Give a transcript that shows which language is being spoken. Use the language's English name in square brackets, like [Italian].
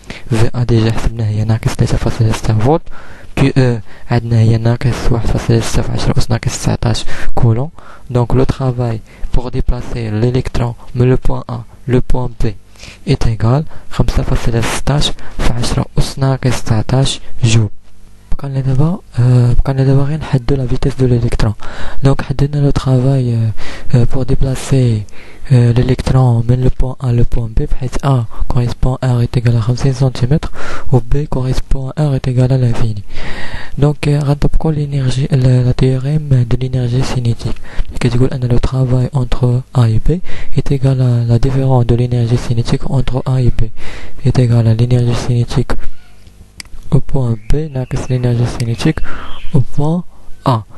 [Arabic] VA déjà حسبناها هي ناقص 3.6 فولت. QE عندنا هي ناقص 1.6 في 10 أس ناقص 19 كولون. [French] Donc le travail pour déplacer l'électron من le point A le point B est égal 5.16 في 10 أس ناقص 19 جول. [Arabic] بقى لنا دابا غير نحددو لا فيتيس دو l'électron. [French] Donc حددنا لو travail pour déplacer l'électron من le point A le point B, بحيث A correspond à R est égal à 50 cm ou B correspond à R est égal à l'infini. Donc غنطبقو l'énergie la théorème de l'énergie cinétique اللي كتقول أن le travail entre A et B est égal à la différence de l'énergie cinétique entre A et B est égal à l'énergie cinétique au point B ناقص l'énergie cinétique au point A.